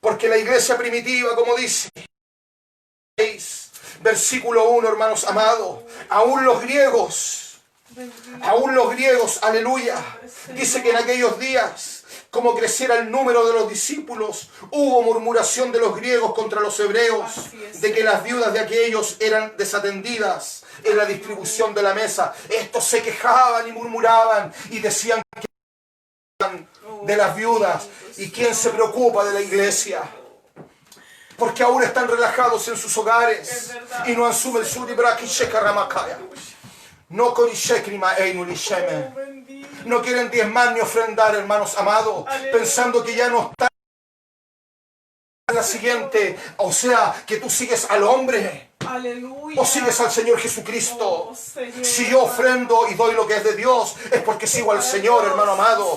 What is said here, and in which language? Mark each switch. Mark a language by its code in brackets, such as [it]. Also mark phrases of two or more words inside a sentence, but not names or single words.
[es] Porque la iglesia primitiva, como dice, versículo 1, hermanos amados, aún los griegos, aleluya, dice que en aquellos días, como creciera el número de los discípulos, hubo murmuración de los griegos contra los hebreos, de que las viudas de aquellos eran desatendidas en la distribución de la mesa. Estos se quejaban y murmuraban y decían que de las viudas. ¿Y quién se preocupa de la iglesia? Porque aún están relajados en sus hogares y no asumen su libraki shekaramakaya. No korishekrima einulisheme. No quieren diezmar ni ofrendar, hermanos amados, pensando que ya no está en la siguiente. O sea, que tú sigues al hombre. Aleluya. O sigues al Señor Jesucristo. Oh, Señor. Si yo ofrendo y doy lo que es de Dios, es porque sigo al Señor, hermano amado.